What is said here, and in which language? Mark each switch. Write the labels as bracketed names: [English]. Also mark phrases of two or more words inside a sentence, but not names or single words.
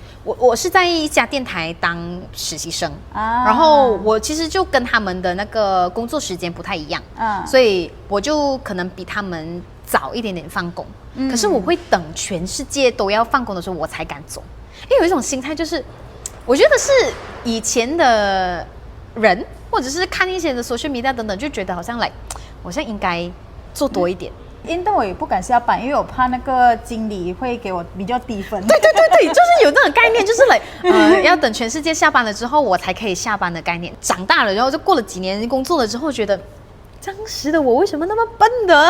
[Chinese] 我是在一家電台當實習生，然後我其實就跟他們的那個工作時間不太一樣，所以我就可能比他們早一點點放工，可是我會等全世界都要放工的時候我才敢走，因為有一種心態就是我覺得是以前的人或者是看一些的 [English] social media [Chinese] 等等，就覺得好像我現在應該做多一點。因為我也不敢下班，因為我怕那個經理會給我比較低分。對，就是有那種概念，就是要等全世界下班了之後我才可以下班的概念。長大了，然後就過了幾年工作了之後，覺得當時的我為什麼那麼笨的？